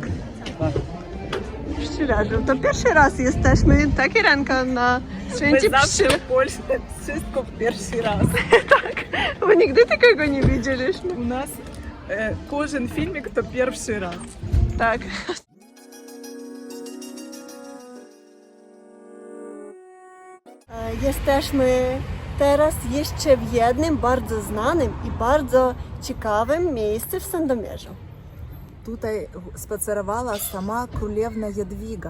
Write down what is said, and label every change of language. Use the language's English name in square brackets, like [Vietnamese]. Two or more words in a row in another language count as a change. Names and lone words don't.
[Polish] Tak. Pszczelarzy. To pierwszy raz jesteśmy, tak Irenka, na święcie pszczół. [Russian] в Польше [Polish] wszystko w pierwszy raz. Tak, bo nigdy takiego nie widzieliśmy. [Ukrainian] У нас кожен фільмік то перший раз. [Polish] Tak. Jesteśmy teraz jeszcze w jednym bardzo znanym i bardzo ciekawym miejscu w Sandomierzu. Tutaj spacerowała sama królewna Jadwiga.